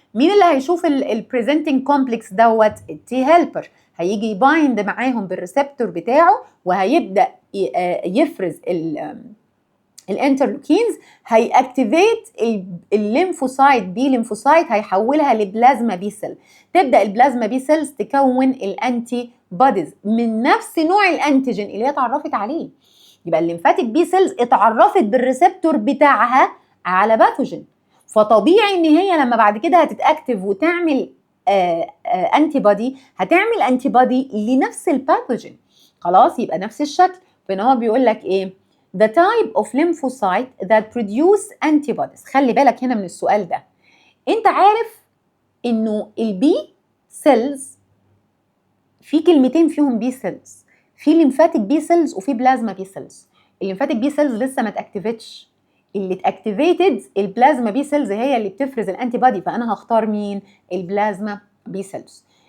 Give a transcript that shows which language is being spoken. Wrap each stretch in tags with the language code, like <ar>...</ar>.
<ar>مين اللي هيشوف البريزنتنج كومبلكس دوت؟ التي هيلبر، هيجي يبايند معاهم بالريسبتور بتاعه وهيبدا يفرز الانترلوكينز، هيأكتيفيت الليمفوسايت بي ليمفوسايت، هيحولها لبلازما بي سيل، تبدا البلازما بي سيلز تكون الانتي بوديز من نفس نوع الانتيجين اللي هي اتعرفت عليه. يبقى الليمفاتيك بي سيلز اتعرفت بالريسبتور بتاعها على باثوجين، فطبيعي ان هي لما بعد كده هتتاكتف وتعمل انتي بودي، هتعمل انتي بودي لنفس الباثوجين. خلاص يبقى نفس الشكل. فهنا هو بيقول لك ايه؟</ar> <en>The type of lymphocyte that produce antibodies.</en> <ar>خلي بالك هنا من السؤال ده، انت عارف انه البي سيلز في كلمتين فيهم بي سيلز، في ليمفاتيك بي سيلز وفي بلازما بي سيلز. الليمفاتيك بي سيلز لسه ما اتاكتيفيتش، اللي اتاكتيفيتد البلازما بي سيلز هي اللي بتفرز الانتي بودي، فانا هختار مين؟ البلازما بي سيلز.</ar>